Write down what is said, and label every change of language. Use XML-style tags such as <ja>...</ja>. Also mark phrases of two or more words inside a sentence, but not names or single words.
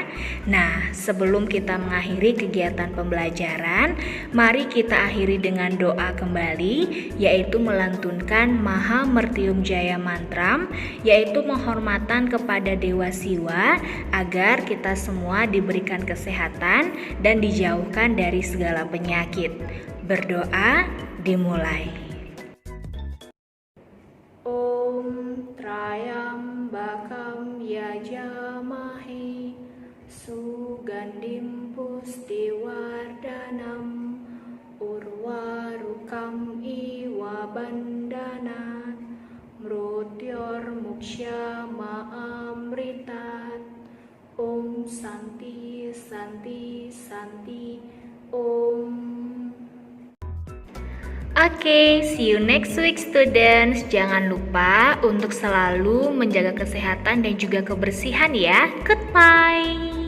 <id>Nah, sebelum kita mengakhiri kegiatan pembelajaran, mari kita akhiri dengan doa kembali, yaitu melantunkan Maha Mertium Jaya Mantram, yaitu penghormatan kepada Dewa Siwa agar kita semua diberikan kesehatan dan dijauhkan dari segala penyakit. Berdoa dimulai.</id> <sa>Om Trayambakam Yajamahe Sugandim Pustiwardanam Urwarukam Iwa Bandanat Mrutyor Muksya Maamritat. Om Santi Santi Santi Om.</sa> <en>Oke, see you next week students.</en> <id>Jangan lupa untuk selalu menjaga kesehatan dan juga kebersihan ya.</id> <en>Goodbye.</en>